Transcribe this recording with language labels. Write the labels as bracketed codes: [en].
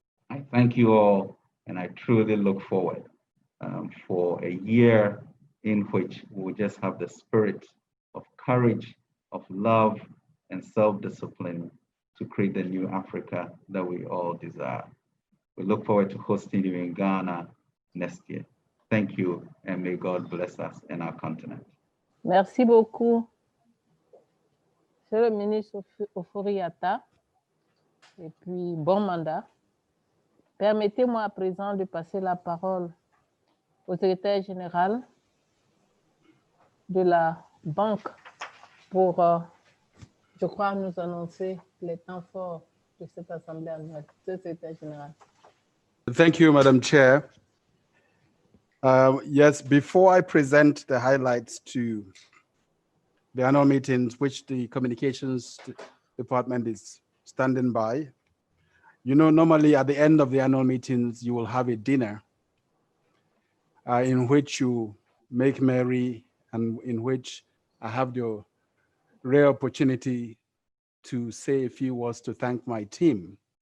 [en] I thank you all, and I truly look forward for a year in which we'll just have the spirit of courage, of love, and self-discipline to create the new Africa that we all desire. We look forward to hosting you in Ghana next year. Thank you, and may God bless us and our continent. [fr] Merci beaucoup, Monsieur le ministre Ofori-Atta, et puis bon mandat. Permettez-moi à présent de passer la parole au secrétaire général de la Banque pour, je crois, nous annoncer les temps forts de cette assemblée annuelle. Secrétaire général. [en] Thank you, Madam Chair. Yes, before I present the highlights to the annual meetings, which the communications department is standing by, you know, normally at the end of the annual meetings, you will have a dinner in which you make merry and in which I have the rare opportunity to say a few words to thank my team.